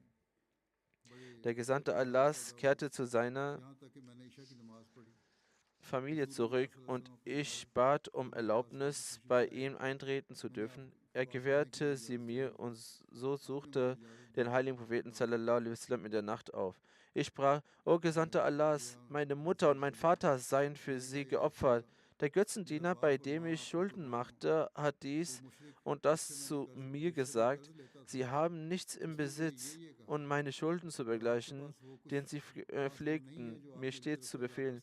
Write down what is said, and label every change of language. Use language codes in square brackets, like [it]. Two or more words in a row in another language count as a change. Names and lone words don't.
[de] Der Gesandte Allahs kehrte zu seiner Familie zurück und ich bat um Erlaubnis, bei ihm eintreten zu dürfen. Er gewährte sie mir und so suchte den heiligen Propheten [ar] صلى الله عليه وسلم [de] in der Nacht auf. Ich sprach, O Gesandter Allahs, meine Mutter und mein Vater seien für sie geopfert. Der Götzendiener, bei dem ich Schulden machte, hat dies und das zu mir gesagt. Sie haben nichts im Besitz, um meine Schulden zu begleichen, den sie pflegten, mir stets zu befehlen.